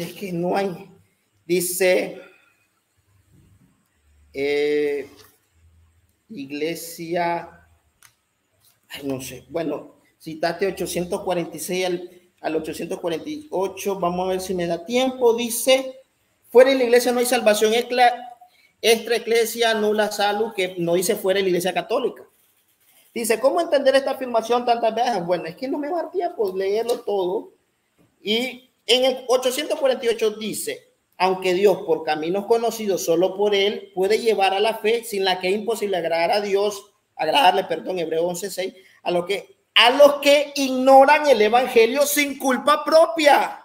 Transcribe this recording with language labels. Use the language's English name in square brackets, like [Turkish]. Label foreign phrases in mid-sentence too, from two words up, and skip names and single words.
[Spanish] Es que no hay, dice iglesia, ay, no sé, bueno, citaste 846 al 848, vamos a ver si me da tiempo. Dice, fuera de la iglesia no hay salvación, [Latin] extra eclesia nulla salus, [Spanish] que no dice fuera de la iglesia católica. Dice, ¿cómo entender esta afirmación tantas veces? Bueno, es que no me va a dar tiempo leerlo todo. Y en el 848 dice, aunque Dios por caminos conocidos solo por él puede llevar a la fe sin la que es imposible agradar a Dios, Hebreo 11:6, a los que ignoran el evangelio sin culpa propia.